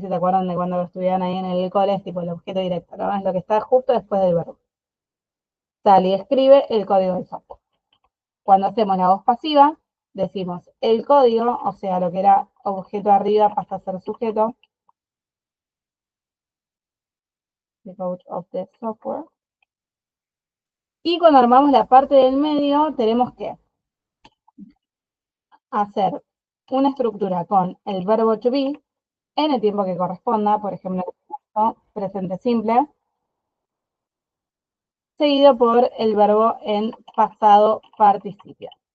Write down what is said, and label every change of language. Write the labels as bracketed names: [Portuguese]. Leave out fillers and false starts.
[Spanish] Si te acuerdan de cuando lo estudiaban ahí en el cole, es tipo el objeto directo, ¿no? Es lo que está justo después del verbo. Sale y escribe el código del software. Cuando hacemos la voz pasiva, decimos el código, o sea, lo que era objeto arriba pasa a ser sujeto. [English] The code of the software. [Spanish] Y cuando armamos la parte del medio, tenemos que hacer una estructura con el verbo to be en el tiempo que corresponda, por ejemplo, presente simple, seguido por el verbo en pasado participio.